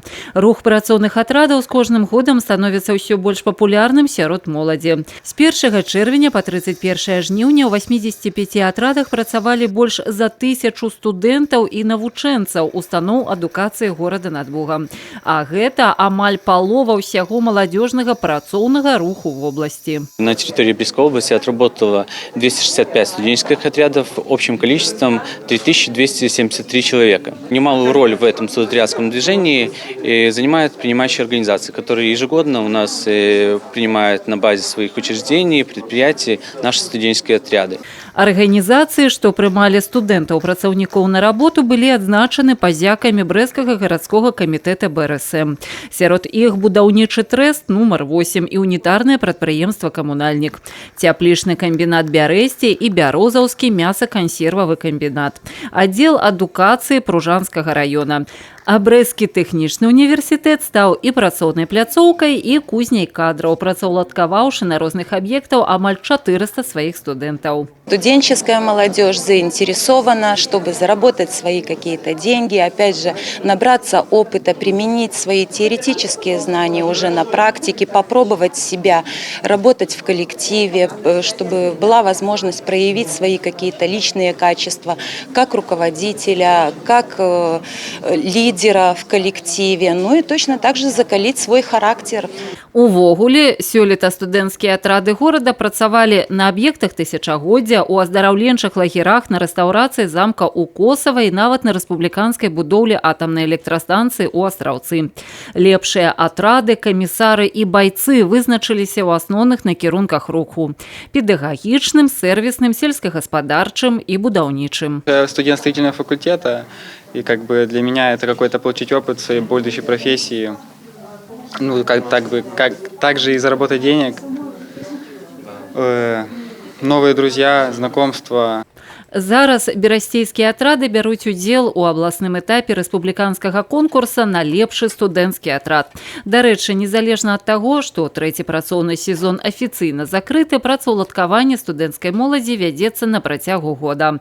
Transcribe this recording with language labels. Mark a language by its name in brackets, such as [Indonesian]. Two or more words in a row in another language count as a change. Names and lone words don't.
[Belarusian] Рух працоўных атрадаў з кожным годам становіцца ўсё больш папулярным сярод моладзі. З 1 чэрвеня па 31 жніўня ў 85 атрадах працавалі больш за 1000 студэнтаў і навучэнцаў устаноў адукацыі горада над Бугам. А гэта амаль палова ўсяго маладзёжнага працоўнага руху [Russian] в области. На территории Брестской области отработало 265 студенческих отрядов общим количеством 3273 человека. Немалую роль в этом студенческом движении занимают принимающие организации, которые ежегодно у нас принимают на базе своих учреждений, предприятий наши студенческие отряды. [Belarusian] Арганізацыі, што прымалі студэнтаў-працаўнікоў на работу, былі адзначаны пазякамі Брэсцкага гарадскога камітэта БРСМ. Сярод іх будаўнічы трэст нумар 8 і унітарнае прадпрыемства «Камунальнік», цяплічны камбінат «Бярэсце» і бярозаўскі мяса-кансервавы камбінат, аддзел адукацыі Пружанскага раёна. А Брэсцкі тэхнічны універсітэт стаў і працоўнай пляцоўкай, і кузняй кадраў, працаўладкаваўшы на розных аб'ектаў амаль 400 сваіх студэнтаў. [Russian] Студенческая молодежь заинтересована, чтобы заработать свои какие-то деньги, опять же, набраться опыта, применить свои теоретические знания уже на практике, попробовать себя, работать в коллективе, чтобы была возможность проявить свои какие-то личные качества, как руководителя, как лидера в коллективе, ну и точно так же закалить свой характер. [Belarusian] Увогуле, сёлета студэнцкія атрады горада працавалі на аб'ектах тысячагоддзя, у аздараўленчых лагерах, на рэстаўрацыі замка ў Косава і нават на рэспубліканскай будоўлі атамнай электрастанцыі ў Астраўцы. Лепшыя атрады, камісары і байцы вызначыліся ў асноўных накірунках руху – педагагічным, сервисным, сельскагаспадарчым і будаўнічым. [Russian] Студент строительного факультета, и для меня это какой-то получить опыт в своей будущей профессии, ну, также и заработать денег, новые друзья, знакомства. [Belarusian] Зараз берасцейскія атрады бяруць удзел у абласным этапе рэспубліканскага конкурса на лепшы студэнцкі атрад. Дарэчы, незалежна ад таго, што трэці працоўны сезон афіцыйна закрыты, працаўладкаванне студэнцкай моладзі вядзецца на працягу года.